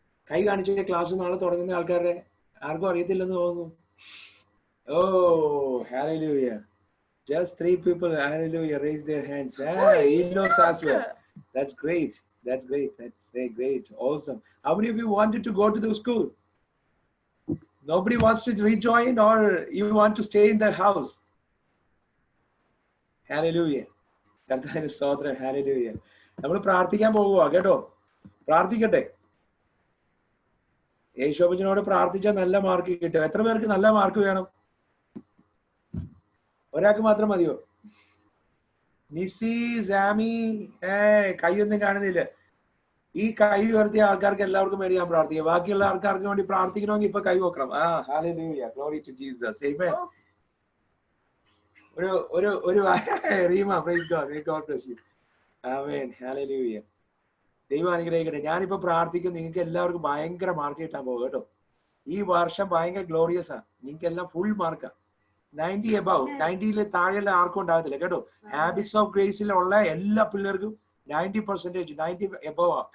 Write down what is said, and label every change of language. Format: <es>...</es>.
<ml>കൈ കാണിച്ച ക്ലാസ് നാളെ തുടങ്ങുന്ന ആൾക്കാരുടെ ആർക്കും അറിയത്തില്ലെന്ന് തോന്നുന്നു.</ml> <en>Oh, hallelujah. Just 3 people, hallelujah, raise their hands. He knows as well. That's great. That's very great. Awesome. How many of you wanted to go to the school? Nobody wants to rejoin, or you want to stay in the house?</en> <ml>Hallelujah. കർത്താവിന്റെ സ്തോത്രം. Hallelujah. നമ്മൾ പ്രാർത്ഥിക്കാൻ പോകുക കേട്ടോ. പ്രാർത്ഥിക്കട്ടെ. യേശോബിനോട് പ്രാർത്ഥിച്ചാൽ നല്ല mark കിട്ടും. എത്ര പേർക്ക് നല്ല മാർക്ക് വേണം? ഒരാൾക്ക് മാത്രം മതിയോ? നിസി, സാമി, കൈയൊന്നും കാണുന്നില്ല. ഈ കൈ ഉയർത്തിയ ആൾക്കാർക്ക് എല്ലാവർക്കും വേണ്ടി ഞാൻ പ്രാർത്ഥിക്കാം. ബാക്കിയുള്ള ആൾക്കാർക്ക് വേണ്ടി പ്രാർത്ഥിക്കണമെങ്കിൽ ഇപ്പൊ കൈ വെക്കണം.</ml> <en>Hallelujah. Glory to Jesus. Amen. ഒരു rhema, praise God. May God bless you. Amen. Hallelujah.</en> <ml>ദൈവം അനുഗ്രഹിക്കട്ടെ. ഞാനിപ്പോ പ്രാർത്ഥിക്കും, നിങ്ങൾക്ക് എല്ലാവർക്കും ഭയങ്കര മാർക്ക് കിട്ടാൻ പോകും കേട്ടോ. ഈ വർഷം ഭയങ്കര ഗ്ലോറിയസ് ആണ്. നിങ്ങൾക്ക് എല്ലാം ഫുൾ മാർക്കാ.</ml> <en>90 above.</en> <ml>90 താഴെയുള്ള ആർക്കും ഉണ്ടാകത്തില്ല കേട്ടോ. ഹാബിറ്റ്സ് ഓഫ് ഗ്രേസിലുള്ള എല്ലാ പിള്ളേർക്കും 90%, 90 above.</ml>